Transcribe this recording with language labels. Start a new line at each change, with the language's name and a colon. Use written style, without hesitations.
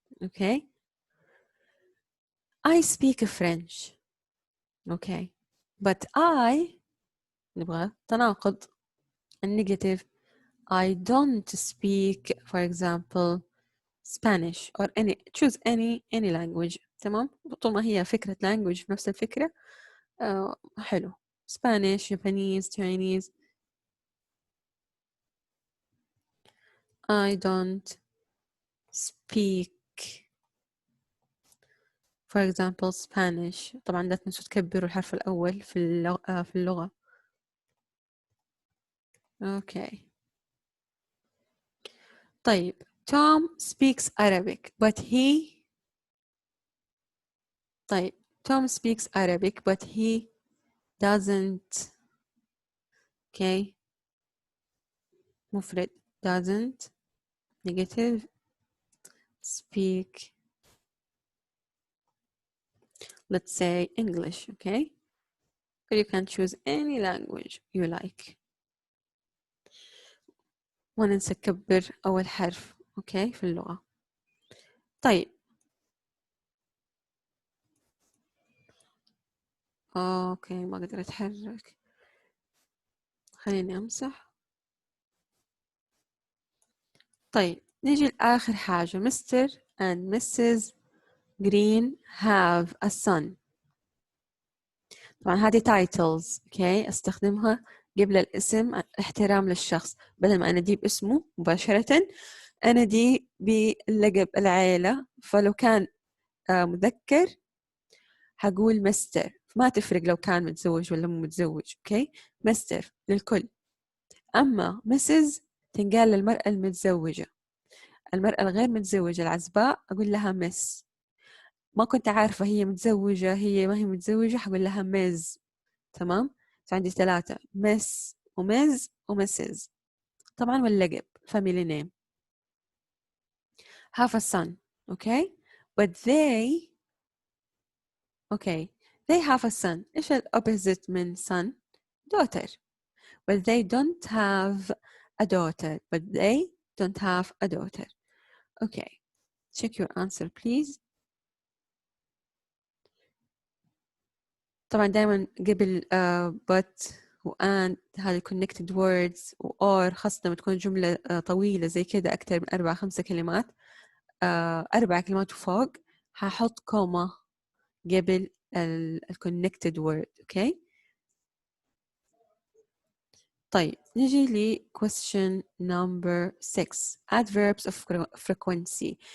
English: okay I speak French. okay but I
Arabic: نبغى تناقض النيجاتيف.
English: I don't speak for example Spanish or choose any language.
Arabic: تمام طول ما هي فكرة language نفس الفكرة. حلو.
English: Spanish, Japanese, Chinese. I don't speak for example Spanish.
Arabic: طبعا لا تنسوا تكبروا الحرف الأول في اللغة.
English: okay طيب Tom speaks Arabic but he. طيب Tom speaks Arabic but he doesn't. okay مفرد doesn't negative speak let's say English. okay or you can choose any language you like.
Arabic: ما ننسى نكبر أول حرف okay في اللغة. طيب اوكي ما أقدر أتحرك خليني أمسح. طيب نيجي لآخر حاجة. Mr. and Mrs.
English: Green have a son.
Arabic: طبعا هذه titles okay أستخدمها قبل الاسم احترام للشخص. بدل ما أناديه باسمه مباشرة أناديه بلقب العائلة. فلو كان مذكر هقول مستر. ما تفرق لو كان متزوج ولا مو متزوج. اوكي مستر للكل. أما مسز تنقال للمرأة المتزوجة. المرأة الغير متزوجة العزباء أقول لها مس. ما كنت عارفة هي متزوجة هي ما هي متزوجة حقول لها مز. تمام فعندي 3 مس ومز ومسز. طبعا واللقب family name.
English: have a son okay but they have a son. إيش الopposite من son؟ daughter. but they don't have a daughter. okay check your answer please.
Arabic: طبعا دائما قبل but و and هذه connected words و or خاصة لما تكون جملة طويلة زي كده أكثر من 4-5 كلمات 4 كلمات وفوق هحط كوما قبل connected word.
English: Okay طيب نجي ل question number 6 adverbs of frequency.